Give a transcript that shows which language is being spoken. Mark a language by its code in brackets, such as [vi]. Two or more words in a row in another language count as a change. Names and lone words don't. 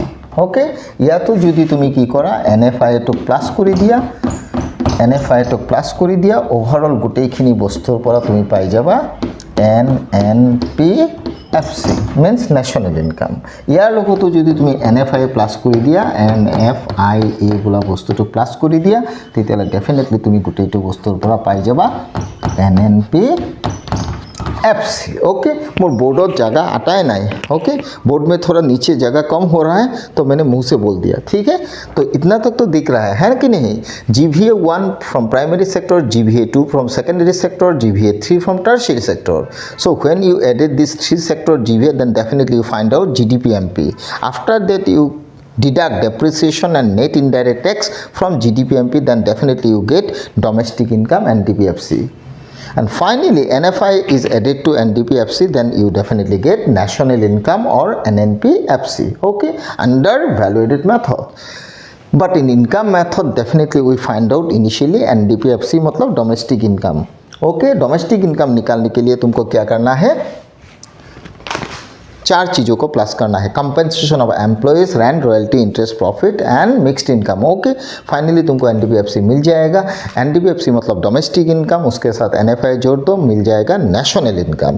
[as] ওকে, ইয়াতো যদি তুমি কি কৰা NFIA-টো প্লাছ কৰি দিয়া, NFIA-টো প্লাছ কৰি দিয়া, ওভাৰঅল গোটেইখিনি বস্তুৰ পৰা তুমি পাই যাবা NNPFC [en] means national income. [as] ইয়াৰ লগতো যদি তুমি NFIA প্লাছ কৰি দিয়া, NFIA বোলা বস্তুটো প্লাছ কৰি দিয়া তেতিয়াহ'লে ডেফিনেটলি তুমি গোটেইটো বস্তুৰ পৰা পাই যাবা NNPFC। [hi] ओके, मोर बोर्ड जगह अटाए नहीं। ओके, बोर्ड में थोड़ा नीचे जगह कम हो रहा है तो मैंने मुंह से बोल दिया। ठीक है, तो इतना तक तो दिख रहा है कि नहीं। [en] GVA 1 from primary sector, GVA 2 from secondary sector, GVA 3 from tertiary sector. so when you added this 3 sector GVA, then definitely you find out GDPMP. After that you deduct depreciation and net indirect tax from GDPMP, then definitely you get domestic income and NDPFC. And finally NFI is added to NDPFC, then you definitely get national income or NNPFC. Okay, under valuated method. But in income method definitely we find out initially NDPFC मतलब domestic income. [hi] Okay, [en] domestic income [hi] निकालने के लिए तुमको क्या करना है, 4 चीज़ों को प्लस करना है, [en] compensation of employees, rent royalty interest profit and mixed income. [hi] ओके, फाइनली तुमको एनडीपीएफसी मिल जाएगा। एनडीपीएफसी मतलब [en] domestic income, [hi] उसके साथ NFI जोड़ दो, मिल जाएगा [en] national income.